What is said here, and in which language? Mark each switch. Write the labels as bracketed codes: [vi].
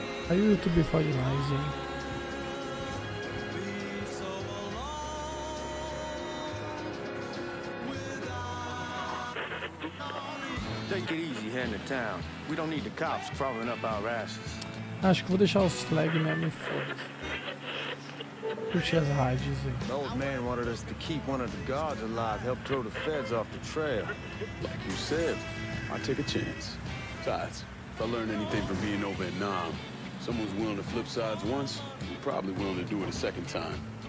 [pt] Aí o YouTube fode mais, hein? [en] Take it easy heading to town. We don't need the cops crawling up our asses. [pt] Acho que vou deixar os flag mesmo e foda-se. Curtir as rádios aí. [en] The old man wanted us to keep one of the guards alive, help throw the feds off the trail. Like you said, I take a chance. Besides, if I learned anything from being over in Nam, someone's willing to flip sides once, you're probably willing to do it a second time.